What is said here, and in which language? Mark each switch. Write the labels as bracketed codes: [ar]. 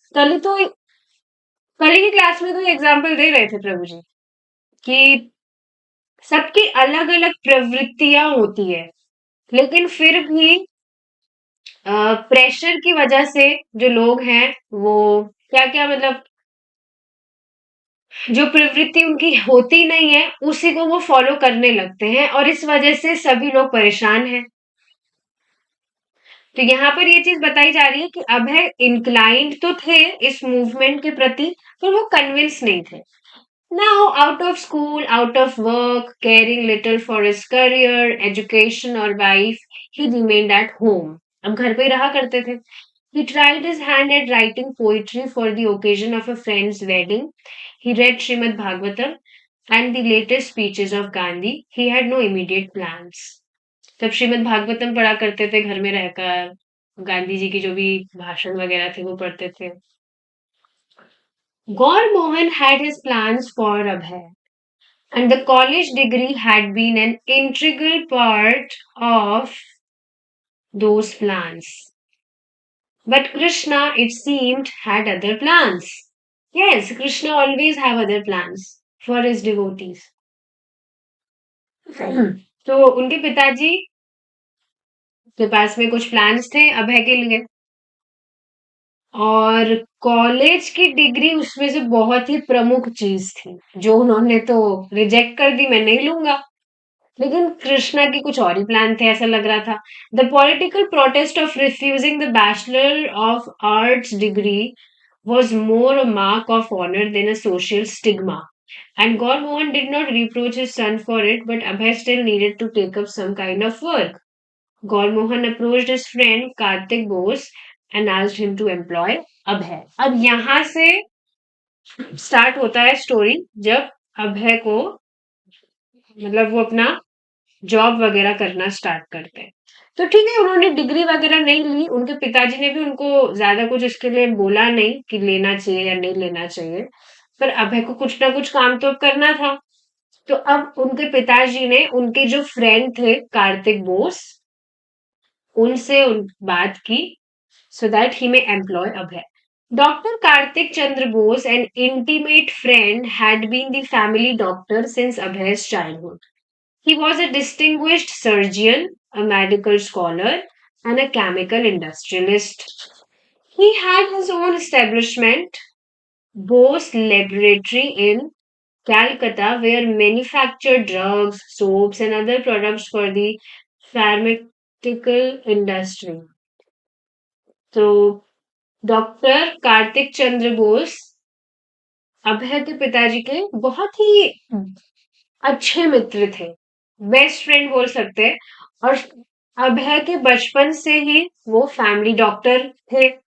[hi] कल ही तो कल ही की क्लास में तो एग्जाम्पल दे रहे थे प्रभु जी कि सबकी अलग अलग प्रवृत्तियां होती है, लेकिन फिर भी प्रेशर की वजह से जो लोग हैं वो क्या क्या मतलब जो प्रवृत्ति उनकी होती नहीं है उसी को वो फॉलो करने लगते हैं, और इस वजह से सभी लोग परेशान हैं। तो यहाँ पर ये चीज बताई जा रही है कि अभय इंक्लाइंड तो थे इस मूवमेंट के प्रति, पर वो कन्विंस नहीं थे। [en] Now, out of school, out of work, caring little for his career, education or wife, he remained at home. [hi] अब घर पे ही रहा करते थे। [en] He tried his hand at writing poetry for the occasion of a friend's wedding. He read Srimad Bhagavatam and the latest speeches of Gandhi. He had no immediate plans. [hi] तब श्रीमद् भागवतम पढ़ा करते थे घर में रहकर, गांधी जी की जो भी भाषण वगैरह थे वो पढ़ते थे। [en] Gaur Mohan had his plans for Abhay, and the college degree had been an integral part of those plans. But Krishna, it seemed, had other plans. Yes, Krishna always have other plans for his devotees. [hi] तो उनके पिताजी के पास में कुछ plans थे अभय के लिए, और कॉलेज की डिग्री उसमें से बहुत ही प्रमुख चीज थी, जो उन्होंने तो रिजेक्ट कर दी, मैं नहीं लूंगा। लेकिन कृष्णा की कुछ और ही प्लान थे, ऐसा लग रहा था। [en] The political protest of refusing the bachelor of arts degree was more a mark of honor than a social stigma. And Gaur Mohan did not reproach his son for it, but Abhay still needed to take up some kind of work. Gaur Mohan approached his friend Karthik Bose and asked him to employ Abhay. [hi] अब यहाँ से start होता है story, जब अभय को मतलब वो अपना जॉब वगैरह करना स्टार्ट करते हैं। तो ठीक है, उन्होंने डिग्री वगैरह नहीं ली, उनके पिताजी ने भी उनको ज्यादा कुछ इसके लिए बोला नहीं कि लेना चाहिए या नहीं लेना चाहिए, पर अभय को कुछ ना कुछ काम तो अब करना था। तो अब उनके पिताजी ने उनके जो फ्रेंड थे कार्तिक बोस, उनसे बात की [en] so that he may employ Abhay. Dr. Karthik Chandra Bose, an intimate friend, had been the family doctor since Abhay's childhood. He was a distinguished surgeon, a medical scholar, and a chemical industrialist. He had his own establishment, Bose Laboratory in Calcutta, where manufactured drugs, soaps, and other products for the pharmaceutical industry. [hi] So, doctor Kartik Chandra Bose अभय के पिताजी के बहुत ही अच्छे मित्र थे, best friend बोल सकते हैं। और अभय के बचपन से ही वो फैमिली डॉक्टर थे।